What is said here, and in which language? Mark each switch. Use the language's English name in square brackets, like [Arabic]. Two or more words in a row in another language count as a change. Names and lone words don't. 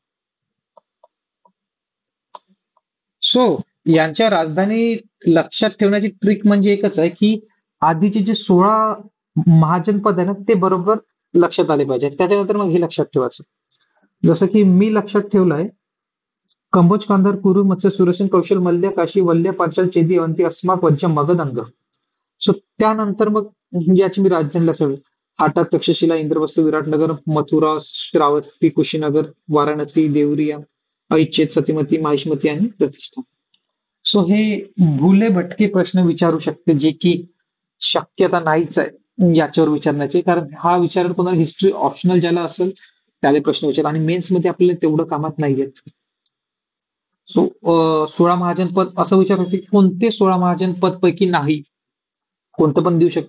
[Marathi] सो यांच्या राजधानी लक्षात ठेवण्याची ट्रिक म्हणजे एकच आहे की आधीचे जे 16 महाजनपद आहे ना, ते बरोबर लक्षात आले पाहिजे. त्याच्यानंतर मग हे लक्षात ठेवायचं. जसं की मी लक्षात ठेवलं आहे, कंबोज, गांधार, कुरु, मत्स्य, सुरसेन, कौशल, मल्ल्या, काशी, वल्ल्या, पांचाल, चेदी, अवंती, अस्माक, वज्ज, मगध, अंग. सो त्यानंतर मग याची मी राजधानी लक्षात ठेवली. हाटा, तक्षशिला, इंद्रप्रस्थ, विराटनगर, मथुरा, श्रावस्ती, कुशीनगर, वाराणसी, देवरिया, ऐचेत, सतीमती, माहिष्मती आणि प्रतिष्ठा. सो हे [Hindi] भुले भटके [Marathi] प्रश्न विचारू शकते, जे की शक्यता नाहीच आहे याच्यावर विचारण्याची, कारण हा विचार कोणाला [English] history optional [Marathi] ज्याला असेल त्याला प्रश्न विचार, आणि मेन्स मध्ये आपल्याला तेवढं कामात नाहीयेत. सो 16 महाजनपद असं विचारलं की कोणते 16 महाजनपद पैकी नाही, कोणतं पण देऊ शकते.